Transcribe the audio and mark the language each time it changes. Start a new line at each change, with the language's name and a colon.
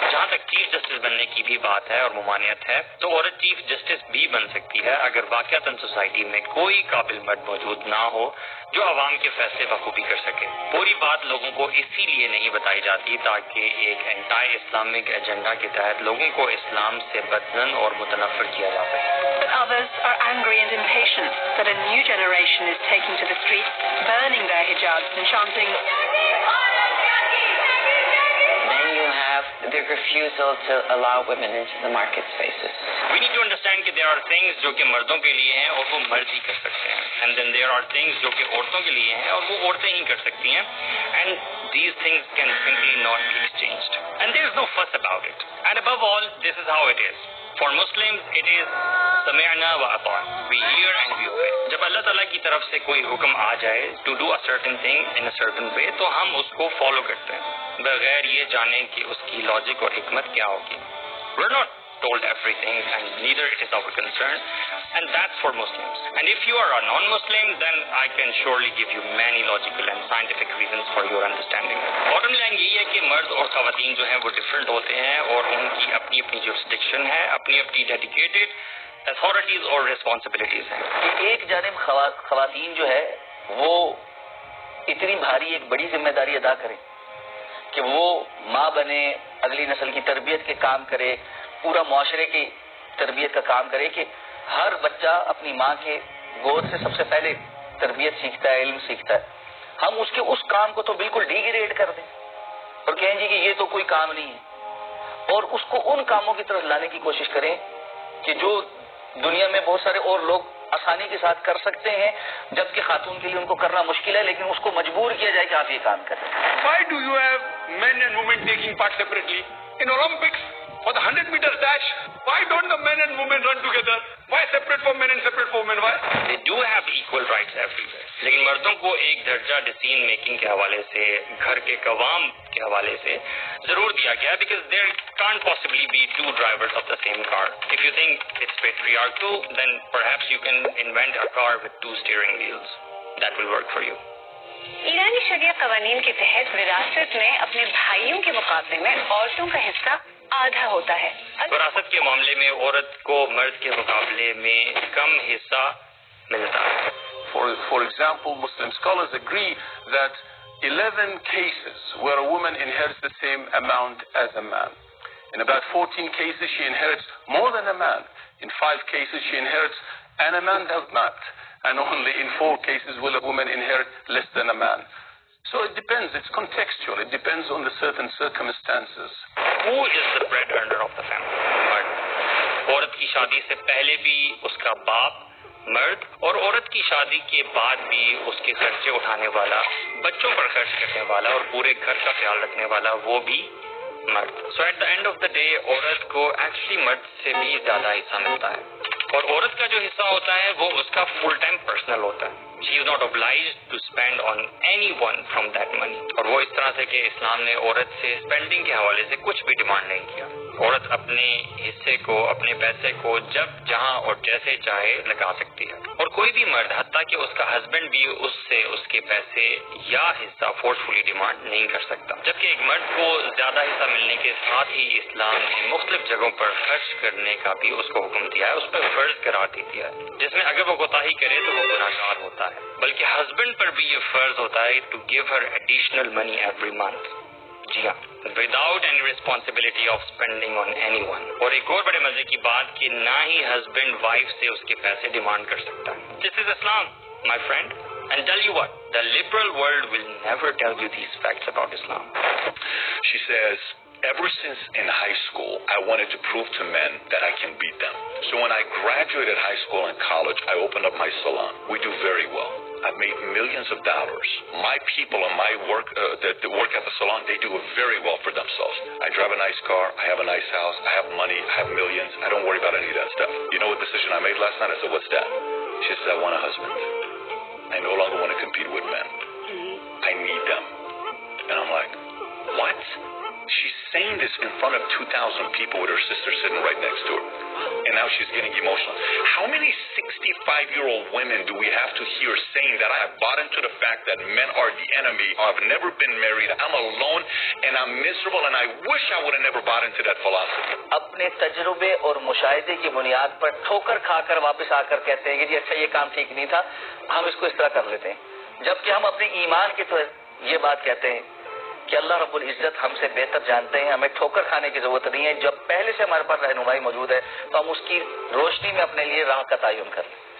Urdu: جہاں تک chief justice بننے کی بھی بات ہے اور ممانعت ہے تو عورت چیف جسٹس بھی بن سکتی ہے اگر واقعتاً سوسائٹی میں کوئی قابل مرد موجود نہ ہو جو عوام کے فیصلے بخوبی کر سکے۔ پوری بات لوگوں کو اسی لیے نہیں بتائی جاتی تاکہ ایک اینٹائی اسلامک ایجنڈا کے تحت لوگوں کو اسلام سے بدظن اور متنفر کیا جا سکے۔
English: But others are angry and impatient that a new generation is taking to the streets, burning their hijabs and chanting. Then you have the refusal to allow women into the market spaces. We need to understand
Urdu: کہ
English: there are things
Urdu: جو کہ مردوں کے لیے ہیں اور وہ مرد ہی کر سکتے ہیں،
English: and then there are things
Urdu: جو کہ عورتوں کے لیے ہیں اور وہ عورتیں ہی کر سکتی ہیں،
English: and these things can simply not be exchanged and there is no fuss about it, and above all this is how it is. For Muslims it is
Arabic: سمعنا وأطعنا،
English: we hear and we obey۔
Urdu: جب اللہ تعالیٰ کی طرف سے کوئی حکم آ جائے
English: to do a certain thing in a certain way
Urdu: تو ہم اس کو فالو کرتے ہیں بغیر یہ جانے کہ اس کی لاجک اور حکمت کیا ہوگی۔
English: We're not told everything and neither it is our concern, and that's for Muslims, and if you are a non-Muslim then I can surely give you many logical and scientific reasons for your understanding. Bottom line
Urdu: یہی ہے کہ مرد اور خواتین جو ہیں وہ different ہوتے ہیں اور ان کی اپنی اپنی جورسڈکشن ہے، اپنی اپنی ڈیڈیکیٹڈ اتھارٹیز اور ریسپانسبلٹیز ہیں۔ ایک جانب خواتین جو ہے وہ اتنی بھاری ایک بڑی ذمہ داری ادا کریں کہ وہ ماں بنے، اگلی نسل کی تربیت کے کام کرے، پورا معاشرے کی تربیت کا کام کرے کہ ہر بچہ اپنی ماں کے گود سے سب سے پہلے تربیت سیکھتا ہے، علم سیکھتا ہے۔ ہم اس کے اس کام کو تو بالکل ڈیگریڈ کر دیں اور کہیں جی کہ یہ تو کوئی کام نہیں ہے، اور اس کو ان کاموں کی طرف لانے کی کوشش کریں کہ جو دنیا میں بہت سارے اور لوگ آسانی کے ساتھ کر سکتے ہیں جبکہ خاتون کے لیے ان کو کرنا مشکل ہے، لیکن اس کو مجبور کیا جائے کہ آپ یہ کام کریں۔
English: Why do you have men and women taking part separately? In Olympics, for the 100-meter dash, why don't the men and women run together? Why separate for men and separate for women? Why? They do have equal rights everywhere.
Urdu: لیکن مردوں کو ایک درجہ decision making کے حوالے سے، گھر کے قوام کے حوالے سے ضرور دیا گیا
English: because there can't possibly be two drivers of the same car. If you think it's patriarchal, then perhaps you can invent a car with two steering wheels. That will work for you.
Urdu: ایرانی شرعیہ قوانین کے تحت وراثت میں اپنے بھائیوں کے مقابلے میں عورتوں کا حصہ آدھا ہوتا ہے۔ وراثت کے معاملے میں عورت کو مرد کے مقابلے میں کم حصہ ملتا ہے۔
English: For example, Muslim scholars agree that 11 cases where a woman inherits the same amount as a man. In about 14 cases she inherits more than a man. In 5 cases she inherits and a man does not. And only in 4 cases will a woman inherit less than a man. So it depends. It's contextual. It depends on the certain circumstances. Who is the bread earner of the family?
Urdu: مرد. عورت کی شادی سے پہلے بھی اس کا باپ مرد اور عورت کی شادی کے بعد بھی اس کے خرچے اٹھانے والا, بچوں پر خرچ کرنے والا اور پورے گھر کا خیال رکھنے والا وہ بھی مرد.
English: so at the end of the day
Urdu: عورت کو ایکچولی مرد سے بھی زیادہ حصہ ملتا ہے, اور عورت کا جو حصہ ہوتا ہے وہ اس کا فل ٹائم پرسنل ہوتا ہے.
English: She is not obliged to spend on anyone from that money.
Urdu: اور وہ اس طرح سے کہ اسلام نے عورت سے اسپینڈنگ کے حوالے سے کچھ بھی ڈیمانڈ نہیں کیا. عورت اپنے حصے کو, اپنے پیسے کو جب جہاں اور جیسے چاہے لگا سکتی ہے, اور کوئی بھی مرد حتیٰ کہ اس کا ہسبینڈ بھی اس سے اس کے پیسے یا حصہ فورسفلی ڈیمانڈ نہیں کر سکتا. جبکہ ایک مرد کو زیادہ حصہ ملنے کے ساتھ ہی اسلام نے مختلف جگہوں پر خرچ کرنے کا بھی اس کو حکم دیا ہے, اس پر فرض قرار دے دیا ہے, جس میں اگر وہ کوتاہی کرے تو وہ گناہگار ہوتا ہے. بلکہ ہسبینڈ پر بھی یہ فرض ہوتا ہے
English: To give her additional money every month.
Urdu: جی ہاں,
English: Without any responsibility of spending on any one.
Urdu: اور ایک اور بڑے مزے کی بات کہ نہ ہی ہسبینڈ وائف سے اس کے پیسے ڈیمانڈ کر سکتا ہے.
English: This is Islam my friend, and tell you what, the liberal world will never tell you these facts about Islam. She says, ever since in high school, I wanted to prove to men that I can beat them. So when I graduated high school and college, I opened up my salon. We do very well. I've made millions of dollars. My people and my work that work at the salon, they do very well for themselves. I drive a nice car. I have a nice house. I have money. I have millions. I don't worry about any of that stuff. You know what decision I made last night? I said, what's that? She says, I want a husband. I no longer want to compete with men. I need them. And I'm like, what? She's saying this in front of 2,000 people with her sister sitting right next to her. And now she's getting emotional. How many 65-year-old women do we have to hear saying that I have bought into the fact that men are the enemy, I've never been married, I'm alone, and I'm miserable, and I wish I would have never bought into that philosophy.
Urdu: اپنے تجربے اور مشاہدے کی بنیاد پر ٹھوکر کھا کر واپس آ کر کہتے ہیں کہ جی اچھا یہ کام ٹھیک نہیں تھا, ہم اس کو اس طرح کر لیتے ہیں. جبکہ ہم اپنے ایمان کی تو یہ بات کہتے ہیں کہ اللہ رب العزت ہم سے بہتر جانتے ہیں, ہمیں ٹھوکر کھانے کی ضرورت نہیں ہے. جب پہلے سے ہمارے پاس رہنمائی موجود ہے تو ہم اس کی روشنی میں اپنے لیے راہ کا تعین کر لیں.